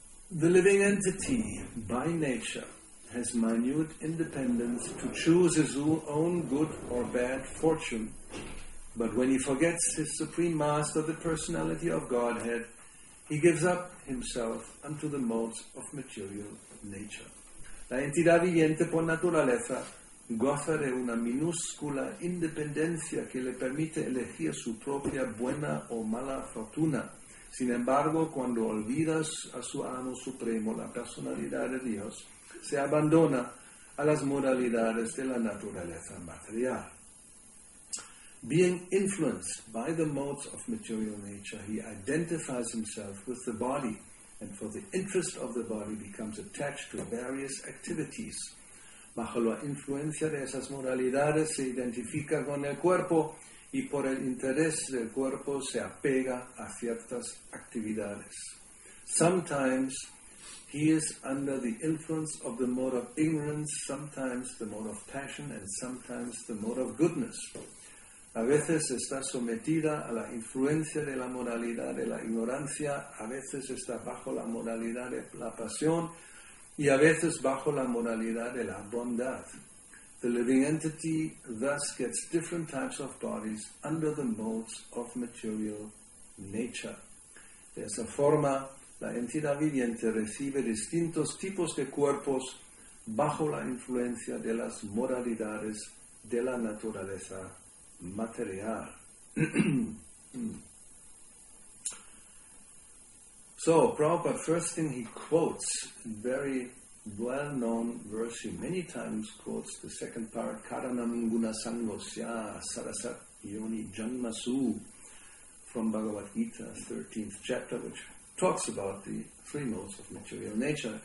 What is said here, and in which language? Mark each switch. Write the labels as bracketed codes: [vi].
[en] The living entity, by nature, has minute independence to choose his own good or bad fortune, but when he forgets his supreme master, the personality of Godhead, he gives up himself unto the modes of material nature. [es] La entidad viviente por naturaleza goza de una minúscula independencia que le permite elegir su propia buena o mala fortuna. Sin embargo, cuando olvidas a su amo supremo, la personalidad de Dios, se abandona a las modalidades de la naturaleza material. [en] Being influenced by the modes of material nature, he identifies himself with the body, and for the interest of the body becomes attached to various activities. [es] Bajo la influencia de esas modalidades se identifica con el cuerpo y por el interés del cuerpo se apega a ciertas actividades. [en] Sometimes he is under the influence of the mode of ignorance, sometimes the mode of passion, and sometimes the mode of goodness. [es] A veces está sometida a la influencia de la modalidad de la ignorancia, a veces está bajo la modalidad de la pasión y a veces bajo la modalidad de la bondad. [en] The living entity thus gets different types of bodies under the modes of material nature. [es] De esa forma, la entidad viviente recibe distintos tipos de cuerpos bajo la influencia de las modalidades de la naturaleza material. [en] So, Prabhupada, first thing he quotes, very well-known verse, he many times quotes the second part, [sa] Karanam Gunasangosya Sarasat Yoni Janmasu, [en] from Bhagavad Gita, 13th chapter, which talks about the three modes of material nature.